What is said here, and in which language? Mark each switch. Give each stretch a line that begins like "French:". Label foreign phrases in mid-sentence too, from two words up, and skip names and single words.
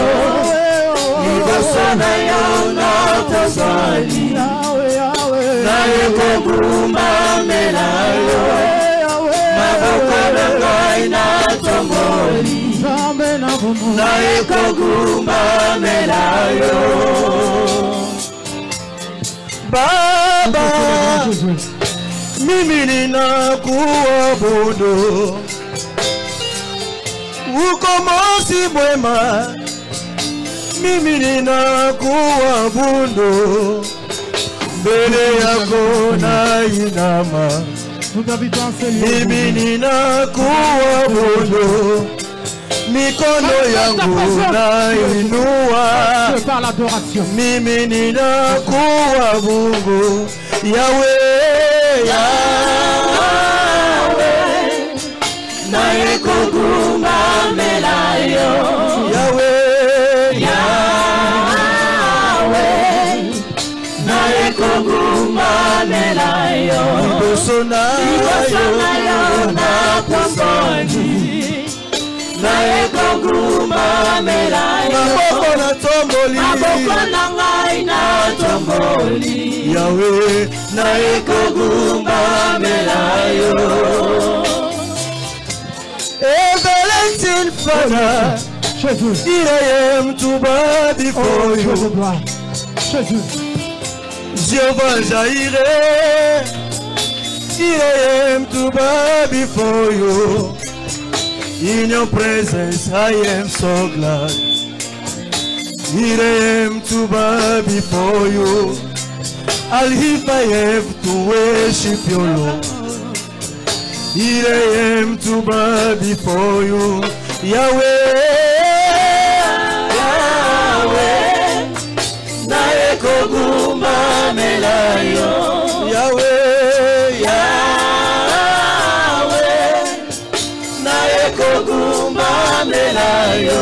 Lingala: Liboso nayo na pusani, naye kokumba melayo. Maboko na ngai na tomboli, naye kokumba melayo.
Swahili: Baba, mimi ninakuabudu, uko mosi mwema. Mimi ninakuabudu, mbele yako nainama. Mimi ninakuabudu, mikono yangu nainua. Mimi ninakuabudu,
Lingala: Yahweh, Yahweh, naye kokumba melayo. Yahweh, Yahweh, naye kokumba melayo. Liboso nayo na pusani, naye kokumba melayo. Maboko na tomboli, maboko na ngai na tomboli. Yahweh, naye kokumba melayo.
English: Everlasting Father, here I am to bow before you. Jehovah Jireh, here I am to bow before you. In your presence I am so glad. Here I am to bow before you. I'll lift my hand to worship your Lord. Here I am to bow before you.
Lingala: Yahweh, Yahweh, naye kokumba melayo. Yahweh, Yahweh, naye kokumba melayo.